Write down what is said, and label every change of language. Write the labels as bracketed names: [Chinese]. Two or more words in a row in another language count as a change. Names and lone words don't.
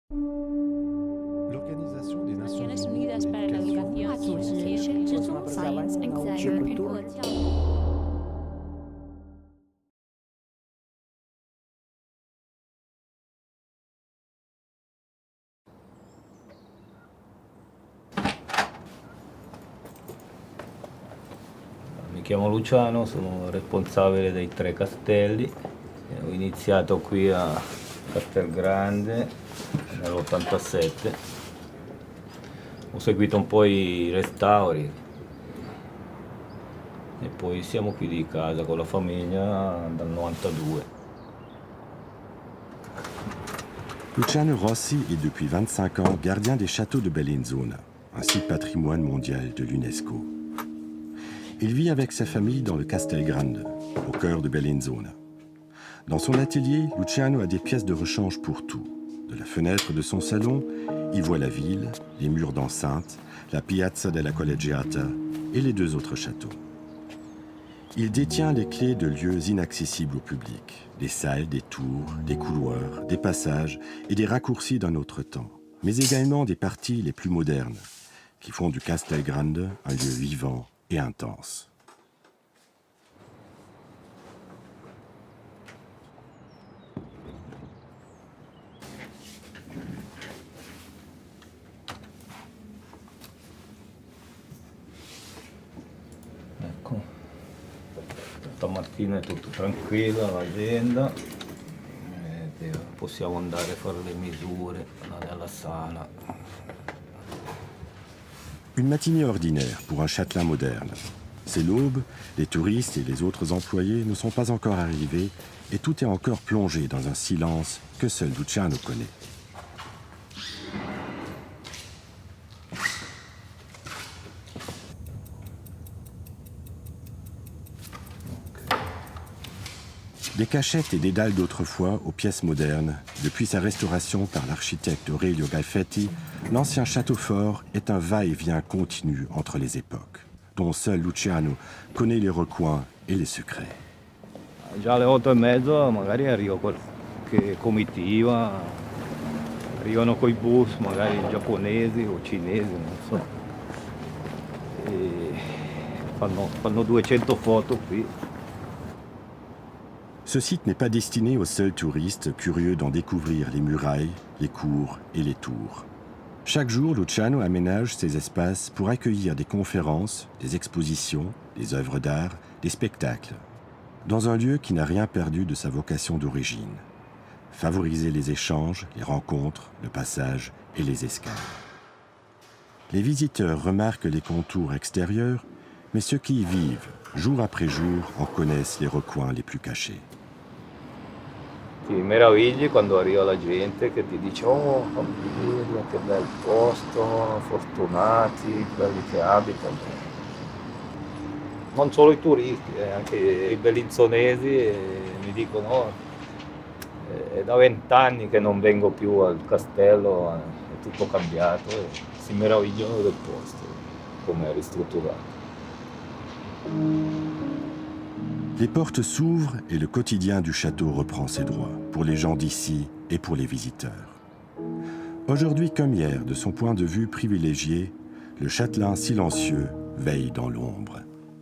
[French] L'Organisation des Nations [Spanish] Naciones [French] Unies [Spanish] Unidas para la Educación, [English] Science and Culture. [Italian] Mi chiamo Luciano, sono responsabile dei 3 castelli. Ho iniziato qui a Castelgrande nell'87. Ho seguito un po' i restauri e poi siamo qui di casa con la famiglia dal 92. [French] Luciano Rossi est depuis 25 ans gardien des châteaux de Bellinzona, un site patrimoine mondial de l'UNESCO. Il vit avec sa famille dans le Castelgrande, au cœur de Bellinzona. Dans son atelier, Luciano a des pièces de rechange pour tout. De la fenêtre de son salon, il voit la ville, les murs d'enceinte, la Piazza della Collegiata et les 2 autres châteaux. Il détient les clés de lieux inaccessibles au public, des salles, des tours, des couloirs, des passages et des raccourcis d'un autre temps, mais également des parties les plus modernes, qui font du Castelgrande un lieu vivant et intense. [Italian] Ecco, stamattina è tutto tranquillo all'azienda, possiamo andare a fare le misure nella sala. [French] Une matinée ordinaire pour un châtelain moderne. C'est l'aube, les touristes et les autres employés ne sont pas encore arrivés et tout est encore plongé dans un silence que seul Luciano connaît. Des cachettes et des dalles d'autrefois aux pièces modernes, depuis sa restauration par l'architecte Aurelio Galfetti, l'ancien château fort est un va-et-vient continu entre les époques, dont seul Luciano connaît les recoins et les secrets. [Italian] Già alle 8:30 magari arriva qualche comitiva, arrivano coi bus, magari giapponesi o cinesi, non so. E fanno 200 foto qui. [French] Ce site n'est pas destiné aux seuls touristes curieux d'en découvrir les murailles, les cours et les tours. Chaque jour, Luciano aménage ses espaces pour accueillir des conférences, des expositions, des œuvres d'art, des spectacles, dans un lieu qui n'a rien perdu de sa vocation d'origine. Favoriser les échanges, les rencontres, le passage et les escales. Les visiteurs remarquent les contours extérieurs, mais ceux qui y vivent, jour après jour, en connaissent les recoins les plus cachés. [Italian] Ti meravigli quando arriva la gente che ti dice oh famiglia, che bel posto, fortunati, quelli che abitano. Non solo i turisti, anche i bellinzonesi mi dicono oh, è da 20 anni che non vengo più al castello, è tutto cambiato e si meravigliano del posto, come è ristrutturato. [French] Les portes s'ouvrent et le quotidien du château reprend ses droits, pour les gens d'ici et pour les visiteurs. Aujourd'hui comme hier, de son point de vue privilégié, le châtelain silencieux veille dans l'ombre.